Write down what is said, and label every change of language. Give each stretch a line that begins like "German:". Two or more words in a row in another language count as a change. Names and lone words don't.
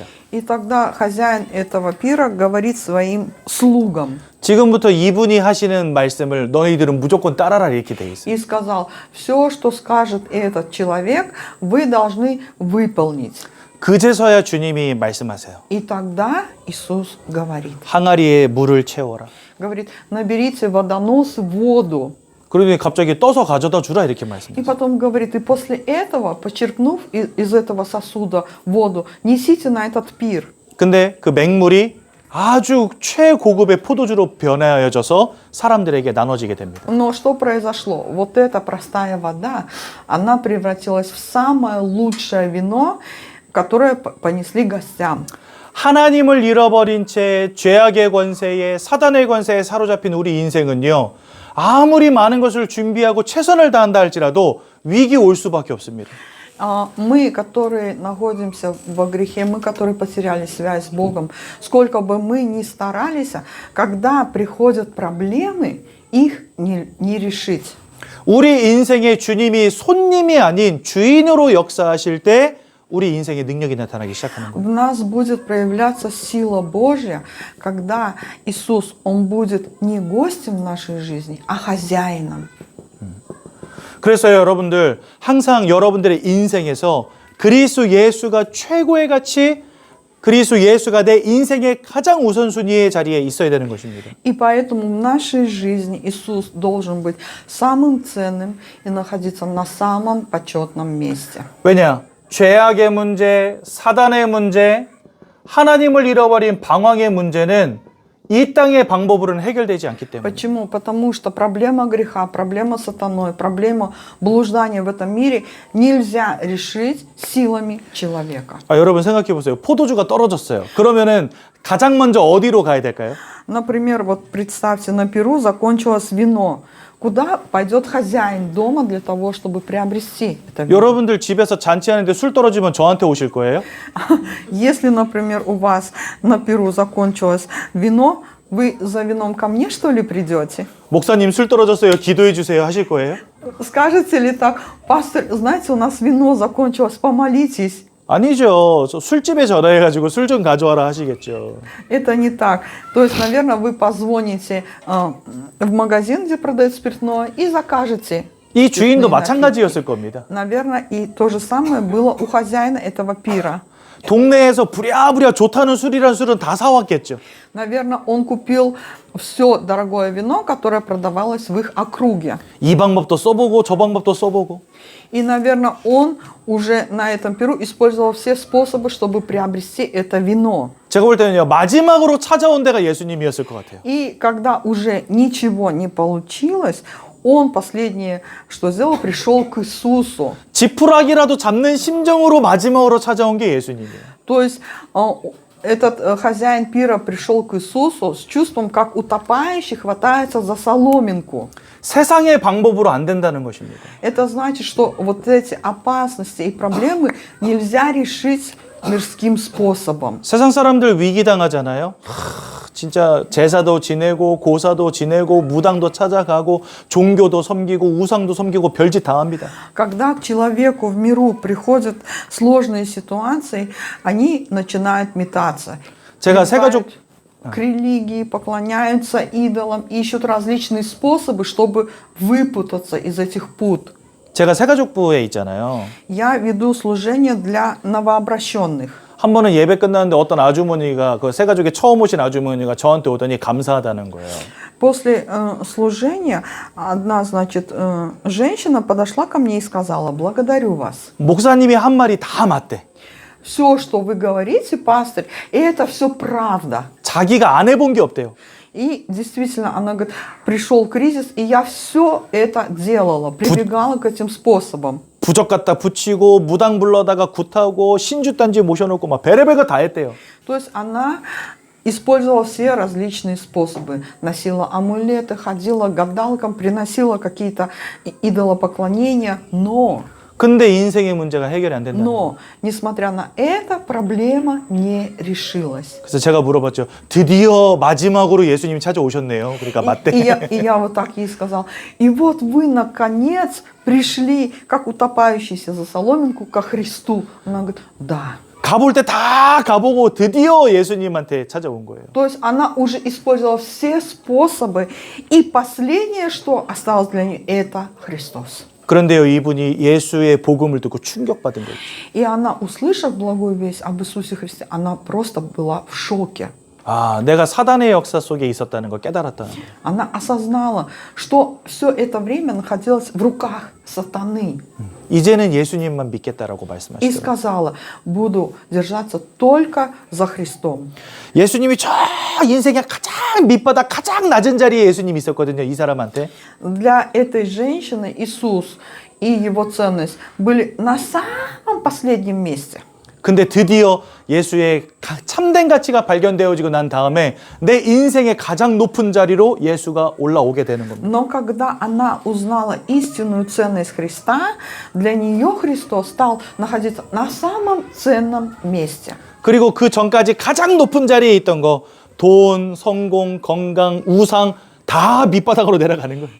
Russian: И тогда хозяин этого пира говорит своим слугам
Korean: 지금부터 이분이 하시는 말씀을 너희들은 무조건 따라라 이렇게 돼 있어요.
Russian: и сказал, все, что скажет этот человек, вы должны выполнить.
Korean: 그제서야 주님이 말씀하세요.
Russian: И тогда Иисус говорит,
Korean: 항아리에 물을 채워라.
Russian: говорит, наберите водоносы воду.
Korean: 그러더니 갑자기 떠서 가져다 주라 이렇게
Russian: И
Korean: 말씀하세요.
Russian: потом говорит, и после этого, почерпнув из этого сосуда воду, несите на этот пир.
Korean: 근데 그 맹물이 아주 최고급의 포도주로 변하여져서 사람들에게 나눠지게 됩니다.
Russian: Но что произошло? Вот эта простая вода, она превратилась в самое лучшее вино, которое понесли гостям.
Korean: 하나님을 잃어버린 채 죄악의 권세에 사단의 권세에 사로잡힌 우리 인생은요, 아무리 많은 것을 준비하고 최선을 다한다 할지라도 위기 올 수밖에 없습니다.
Russian: Мы, которые находимся во грехе, мы, которые потеряли связь с Богом, сколько бы мы ни старались, когда приходят проблемы, их не решить.
Korean: 우리 인생에 주님이 손님이 아닌 주인으로 역사하실 때 우리 인생의 능력이 나타나기 시작하는
Russian: В
Korean: 겁니다.
Russian: нас будет проявляться сила Божья, когда Иисус, Он будет не гостем в нашей жизни, а хозяином.
Korean: 그래서 여러분들 항상 여러분들의 인생에서 그리스도 예수가 최고의 가치, 그리스도 예수가 내 인생의 가장 우선순위의 자리에 있어야 되는 것입니다.
Russian: И поэтому в нашей жизни Иисус должен быть самым ценным и находиться на самом почетном месте.
Korean: 왜냐? 죄악의 문제, 사단의 문제, 하나님을 잃어버린 방황의 문제는 이 땅의 방법으로는 해결되지 않기 때문에.
Russian: Почему? Потому что проблема греха, проблема сатаной, проблема блуждания в этом мире нельзя решить силами человека.
Korean: 여러분 생각해 보세요. 포도주가 떨어졌어요. 그러면은 가장 먼저 어디로 가야 될까요?
Russian: Например, вот представьте, на Перу закончилось вино. Куда пойдет хозяин дома для того, чтобы приобрести это вино?
Korean: 여러분들 집에서 잔치하는데 술 떨어지면 저한테 오실 거예요?
Russian: Если, например, у вас на Перу закончилось вино, вы за вином ко мне, что ли, придете?
Korean: 목사님 술 떨어졌어요. 기도해 주세요. 하실 거예요?
Russian: Скажете ли так, пастор, знаете, у нас вино закончилось, помолитесь.
Korean: 아니죠. 저 술집에 전화해가지고 술 좀 가져와라 하시겠죠.
Russian: Это не так. То есть, наверное, вы позвоните в магазин, где продают спиртное, и закажете.
Korean: 이 주인도
Russian: спиртные
Korean: 마찬가지였을 겁니다.
Russian: напитки. Наверное, и то же самое было у хозяина этого пира.
Korean: 동네에서 부랴부랴 좋다는 술이란 술은 다 사왔겠죠.
Russian: Наверное, он купил все дорогое вино, которое продавалось в их округе.
Korean: 이 방법도 써보고 저 방법도 써보고.
Russian: И, наверное, он уже на этом пиру использовал все способы, чтобы приобрести это вино.
Korean: 제가 볼 때는요, 마지막으로 찾아온 데가 예수님이었을 것 같아요.
Russian: И когда уже ничего не получилось, он последнее, что сделал, пришел к Иисусу.
Korean: 지푸라기라도 잡는 심정으로 마지막으로 찾아온 게 예수님이에요.
Russian: То есть Этот хозяин пира пришел к Иисусу с чувством, как утопающий хватается за соломинку.
Korean: 세상의 방법으로 안 된다는 것입니다.
Russian: Это значит, что вот эти опасности и проблемы нельзя решить мирским способом.
Korean: 세상 사람들 위기 당하잖아요. 진짜 제사도 지내고 고사도 지내고 무당도 찾아가고 종교도 섬기고 우상도 섬기고 별짓 다 합니다.
Russian: Когда к человеку в миру приходят сложные ситуации, они начинают метаться.
Korean: 제가 세 가족
Russian: К религии, поклоняются идолам, ищут различные способы, чтобы выпутаться из этих пут.
Korean: 제가 새가족부에 있잖아요.
Russian: Я веду служение для новообращенных.
Korean: 한 번은 예배 끝났는데 어떤 아주머니가 그 새가족에 처음 오신 아주머니가 저한테 오더니 감사하다는 거예요.
Russian: После служения одна, значит, женщина подошла ко мне и сказала: «Благодарю вас.
Korean: 목사님이 한 말이 다 맞대.
Russian: Все, что вы говорите, пастырь, это все правда».
Korean: 자기가 안 해본 게 없대요.
Russian: И действительно, она говорит, пришел кризис, и я все это делала, прибегала к этим способам.
Korean: 부적 갖다 붙이고 무당 불러다가 굿하고 신주단지 모셔놓고 막 별의별 거 다 했대요.
Russian: То есть она использовала все различные способы. Носила амулеты, ходила к гадалкам, приносила какие-то идолопоклонения, но...
Korean: 근데 인생의 문제가 해결이 안 된다.
Russian: Но, несмотря на это, проблема не решилась.
Korean: 그래서 제가 물어봤죠. 드디어 마지막으로 예수님이 찾아오셨네요. 그러니까 맞대.
Russian: И я вот так ей сказал. И вот вы, наконец, пришли, как утопающийся за соломинку, ко Христу. Она говорит, да.
Korean: 가볼 때 다 가보고 드디어 예수님한테 찾아온 거예요.
Russian: То есть она уже использовала все способы. И последнее, что осталось для нее, это Христос.
Korean: 그런데요, 이분이 예수의 복음을 듣고 충격받은 거예요.
Russian: И она, услышав благую весть об Иисусе Христе, она просто была в шоке.
Korean: 아, 내가 사단의 역사 속에 있었다는 걸 깨달았다는 거예요.
Russian: Она осознала, что все это время находилось в руках сатаны.
Korean: 이제는 예수님만 믿겠다라고
Russian: И
Korean: 말씀하시더라고요.
Russian: сказала, буду держаться только за Христом.
Korean: 예수님이 저 인생의 가장 밑바닥 가장 낮은 자리에 예수님이 있었거든요. 이 사람한테.
Russian: Для этой женщины Иисус и его ценность были на самом последнем месте.
Korean: 근데 드디어 예수의 참된 가치가 발견되어지고 난 다음에 내 인생의 가장 높은 자리로 예수가 올라오게 되는 겁니다.
Russian: Но когда она узнала истинную ценность Христа, для нее Христос стал находиться на самом ценном месте.
Korean: 그리고 그 전까지 가장 높은 자리에 있던 거 돈, 성공, 건강, 우상 다 밑바닥으로 내려가는 거예요.